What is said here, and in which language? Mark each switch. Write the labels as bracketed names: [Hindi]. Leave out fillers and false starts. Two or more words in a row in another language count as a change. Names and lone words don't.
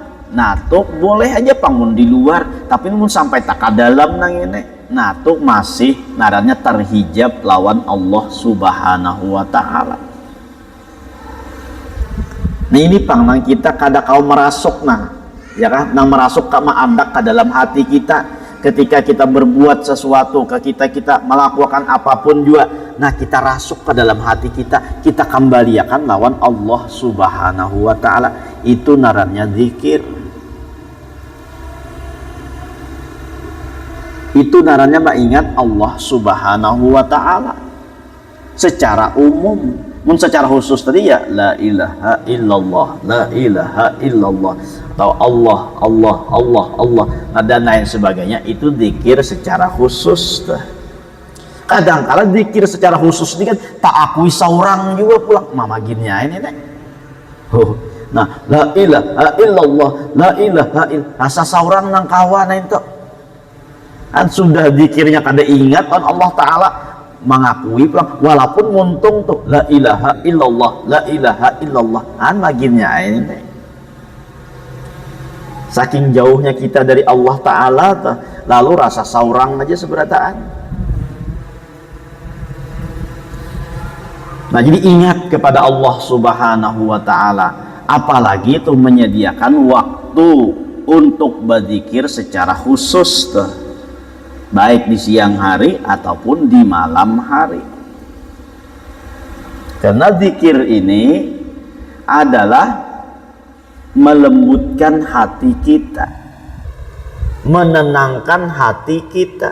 [Banjar] Nah tuh boleh aja pangun di luar, tapi mun sampai tak ke dalam nang ini, nah tuh masih narannya terhijab lawan [Arabic] Allah Subhanahu wa Ta'ala. [Banjar] Nah ini pang nang kita kada kau merasuk nah, ya kan, nang merasuk ke maandak ke dalam hati kita. [Indonesian] Ketika kita berbuat sesuatu, kita melakukan apapun juga, nah kita rasuk ke dalam hati kita kembalikan lawan [Arabic] Allah Subhanahu wa Ta'ala. [Banjar] Itu narannya zikir. Itu narannya mengingat [Arabic] Allah Subhanahu wa Ta'ala [Banjar] secara umum. Mun secara khusus tadi ya [Arabic] la ilaha illallah, la ilaha illallah, [Indonesian] atau Allah dan lain sebagainya. [Banjar] Itu zikir secara khusus. Kadang-kala zikir secara khusus ini kan tak akui seorang juga pulang mamaginnya ini nih. Nah, [Arabic] la ilaha illallah, la ilaha illallah, [Banjar] asa seorang nang kawan itu kan sudah zikirnya kada ingat kan Allah Ta'ala mengakui pulang, walaupun muntung tuh [Arabic] la ilaha illallah, la ilaha illallah [Banjar] an maginnya ini. Saking jauhnya kita dari Allah Ta'ala lalu rasa saurang aja seberataan. [Indonesian] Nah jadi ingat kepada [Arabic] Allah Subhanahu wa Ta'ala, [Indonesian] apalagi itu menyediakan waktu untuk berzikir secara khusus tuh, baik di siang hari ataupun di malam hari. Karena zikir ini adalah melembutkan hati kita, menenangkan hati kita.